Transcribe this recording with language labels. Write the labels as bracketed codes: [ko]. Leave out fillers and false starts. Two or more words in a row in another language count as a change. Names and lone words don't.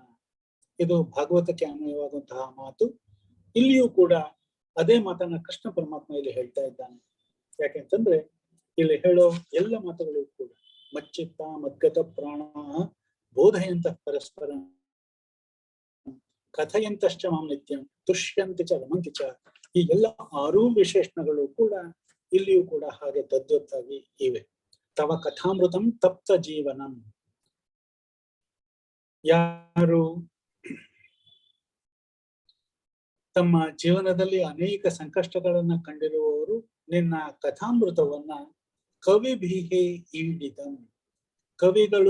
[kn] ಇದು ಭಾಗವತಕ್ಕೆ ಅನ್ವಯವಾದಂತಹ ಮಾತು. ಇಲ್ಲಿಯೂ ಕೂಡ ಅದೇ ಮಾತನ್ನ ಕೃಷ್ಣ ಪರಮಾತ್ಮ ಇಲ್ಲಿ ಹೇಳ್ತಾ ಇದ್ದಾನೆ. ಯಾಕೆಂತಂದ್ರೆ ಇಲ್ಲಿ ಹೇಳೋ ಎಲ್ಲ ಮಾತುಗಳು ಕೂಡ [sa] ಮಚ್ಚಿತ್ತ ಮದ್ಗತ ಪ್ರಾಣ ಬೋಧಯಂತ ಪರಸ್ಪರ ಕಥೆಯಂತಶ್ಚ ಮಾಂ ನಿತ್ಯಂ ತುಷ್ಯಂತಿ ಚ ರಮಂತಿ ಚ. [kn] ಈ ಎಲ್ಲ 6 ವಿಶೇಷಣಗಳು ಕೂಡ ಇಲ್ಲಿಯೂ ಕೂಡ ಹಾಗೆ ತದ್ವತ್ತಾಗಿ ಇವೆ. [sa] ತವ ಕಥಾಮೃತಂ ತಪ್ತ ಜೀವನಂ. [kn] ಯಾರು ತಮ್ಮ ಜೀವನದಲ್ಲಿ ಅನೇಕ ಸಂಕಷ್ಟಗಳನ್ನ ಕಂಡಿರುವವರು ನಿನ್ನ ಕಥಾಮೃತವನ್ನ [sa] ಕವಿಭಿಹಿ ಈಡಿದಂ, [kn] ಕವಿಗಳು